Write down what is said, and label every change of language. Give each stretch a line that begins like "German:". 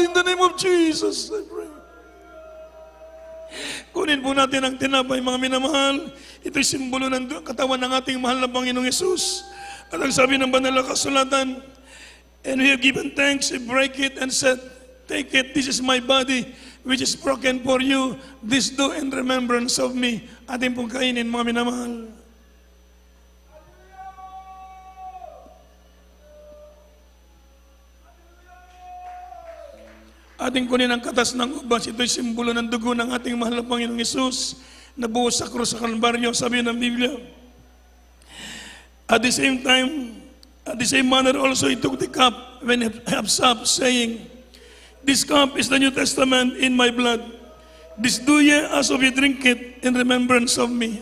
English: In the name of Jesus, I pray.
Filipino: Kunin po natin ang tinapay, mga minamahal. Ito'y simbolo ng katawan ng ating mahal na Panginoong Yesus. At ang sabi ng banal na kasulatan,
English: and we have given thanks, we break it and said, take it, this is my body, which is broken for you. This do in remembrance of me.
Filipino: Ating pong kainin, mga minamahal. Ating kunin ang katas ng ubas. Ito'y simbolo ng dugo ng ating mahal na Panginoong Yesus na buhos sa krus sa Kalbaryo, sabi ng Biblia.
English: At the same time, at the same manner also he took the cup when he had supped, saying, this cup is the New Testament in my blood. This do ye as of ye drink it in remembrance of me.